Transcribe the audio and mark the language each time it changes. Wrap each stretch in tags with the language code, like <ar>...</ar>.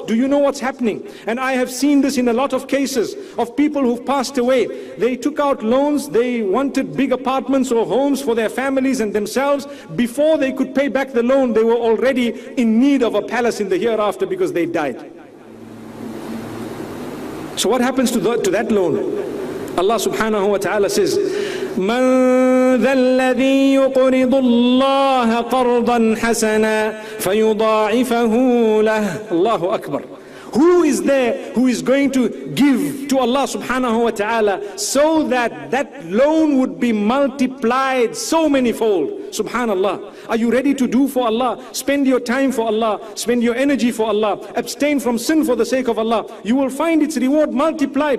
<en>Do you know what's happening? And I have seen this in a lot of cases of people who've passed away. They took out loans, they wanted big apartments or homes for their families and themselves. Before they could pay back the loan, they were already in need of a palace in the hereafter because they died. So what happens to that loan?</en> <ar>Allah subhanahu wa ta'ala says, مَنْ ذَا الَّذِي يُقْرِضُ اللَّهَ قَرْضًا حَسَنًا فَيُضَاعِفَهُ لَهُ.</ar> <en>Allahu Akbar. Who is there who is going to give to Allah subhanahu wa ta'ala so that that loan would be multiplied so many-fold? Subhanallah. Are you ready to do for Allah? Spend your time for Allah. Spend your energy for Allah. Abstain from sin for the sake of Allah. You will find its reward multiplied.</en>